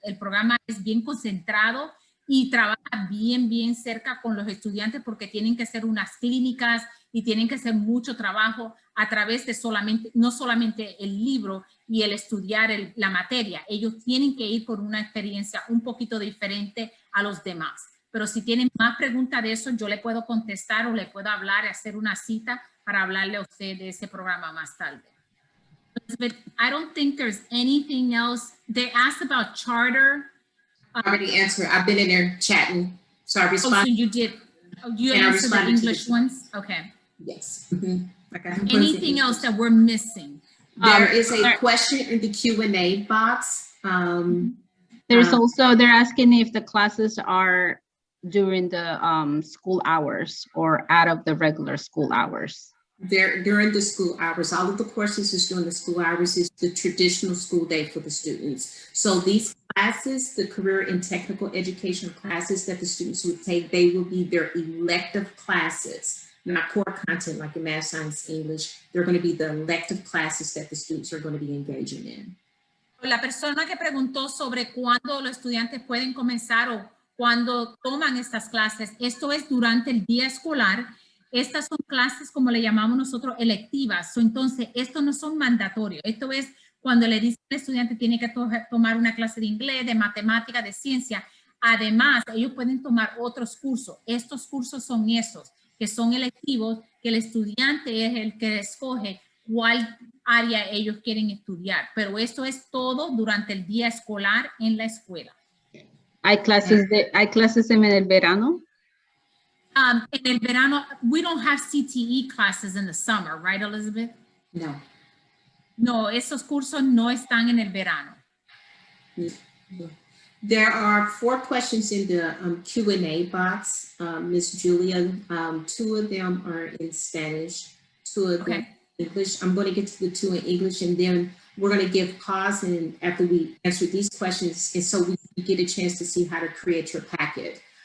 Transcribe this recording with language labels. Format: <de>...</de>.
<es>El programa es bien concentrado y trabaja bien cerca con los estudiantes porque tienen que hacer unas clínicas y tienen que hacer mucho trabajo a través de no solamente el libro y el estudiar la materia. Ellos tienen que ir por una experiencia un poquito diferente a los demás. Pero si tienen más preguntas de eso, yo le puedo contestar o le puedo hablar y hacer una cita para hablarle a usted de ese programa más tarde.</es> <en>But I don't think there's anything else. They asked about charter. I already answered. I've been in there chatting. So I responded. Oh, so you did. Oh, you answered the English ones? Okay. Yes. Mm-hmm. Anything else that we're missing? There is a question in the Q&A box. There's also, they're asking if the classes are during the school hours or out of the regular school hours. They're during the school hours. All of the courses is during the school hours. Is the traditional school day for the students. So these classes, the career and technical education classes that the students would take, they will be their elective classes, not core content like in math, science, English. They're going to be the elective classes that the students are going to be engaging in.</en> <es>La persona que preguntó sobre cuándo los estudiantes pueden comenzar o cuándo toman estas clases, esto es durante el día escolar. Estas son clases, como le llamamos nosotros, electivas. Entonces, esto no son mandatorios. Esto es cuando le dice al estudiante tiene que tomar una clase de inglés, de matemática, de ciencia. Además, ellos pueden tomar otros cursos. Estos cursos son esos, que son electivos, que el estudiante es el que escoge cuál área ellos quieren estudiar. Pero esto es todo durante el día escolar en la escuela. ¿Hay clases en el verano? En el verano,</es> <en>we don't have CTE classes in the summer, right, Elizabeth? No.</en> <es>No, esos cursos no están en el verano.</es> <en>There are 4 questions in the Q&A box, Ms. Julia. 2 of them are in Spanish, 2 of them in English. I'm going to get to the 2 in English, and then we're going to give pause and after we answer these questions, and so we get a chance to see how to create your packet.</en>